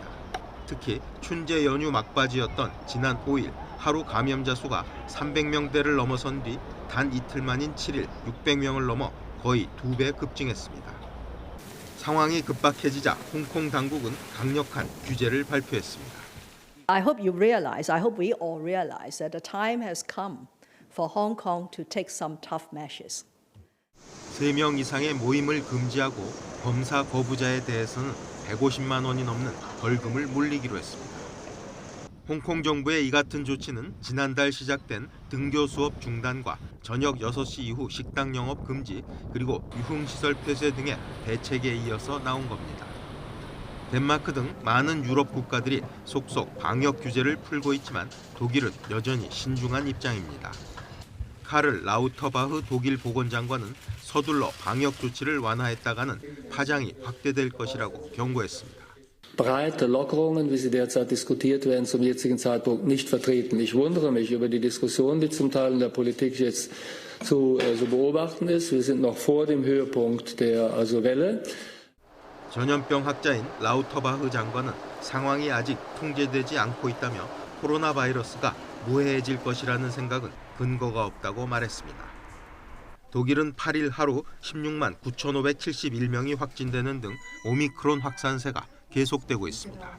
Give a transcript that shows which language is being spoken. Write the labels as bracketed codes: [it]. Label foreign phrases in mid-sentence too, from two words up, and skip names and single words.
[ko] 특히 춘제 연휴 막바지였던 지난 5일 하루 감염자 수가 300명대를 넘어선 뒤 단 이틀 만인 7일 600명을 넘어 거의 2배 급증했습니다. 상황이 급박해지자 홍콩 당국은 강력한 규제를 발표했습니다. [en] I hope you realize, I hope we all realize that the time has come for Hong Kong to take some tough measures. [ko] 3명 이상의 모임을 금지하고 검사 거부자에 대해서는 150만 원이 넘는 벌금을 물리기로 했습니다. 홍콩 정부의 이 같은 조치는 지난달 시작된 등교 수업 중단과 저녁 6시 이후 식당 영업 금지 그리고 유흥시설 폐쇄 등의 대책에 이어서 나온 겁니다. 덴마크 등 많은 유럽 국가들이 속속 방역 규제를 풀고 있지만 독일은 여전히 신중한 입장입니다. 카를 라우터바흐 독일 보건장관은 서둘러 방역 조치를 완화했다가는 파장이 확대될 것이라고 경고했습니다. [de] breite Lockerungen, wie sie derzeit diskutiert werden, zum jetzigen Zeitpunkt nicht vertreten. Ich wundere mich über die Diskussion, die zum Teil in der Politik jetzt zu beobachten ist. Wir sind noch vor dem Höhepunkt der Welle. [ko] 전염병 학자인 라우터바흐 장관은 상황이 아직 통제되지 않고 있다며 코로나 바이러스가 무해해질 것이라는 생각은 근거가 없다고 말했습니다. 독일은 8일 하루 16만 9,571명이 확진되는 등 오미크론 확산세가 계속되고 있습니다.